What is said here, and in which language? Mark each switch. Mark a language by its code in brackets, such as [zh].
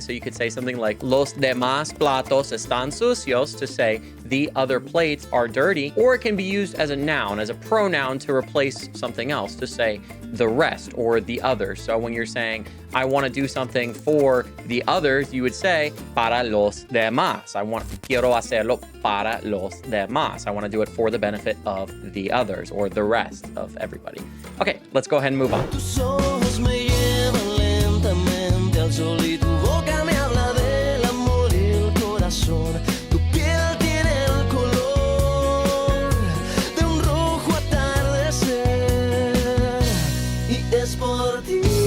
[en] So you could say something like [es] los demás platos están sucios [en] to say the other plates are dirty, or it can be used as a noun, as a pronoun to replace something else to say the rest or the others. So when you're saying, I want to do something for the others, you would say, [es] para los demás. Quiero hacerlo para los demás. [en] I want to do it for the benefit of the others or the rest of everybody. Okay, let's go ahead and move on. [es] Tus ojos me llevan lentamente al sol y tu boca me habla del amor y el corazón. Tu piel tiene el color de un rojo atardecer y es por ti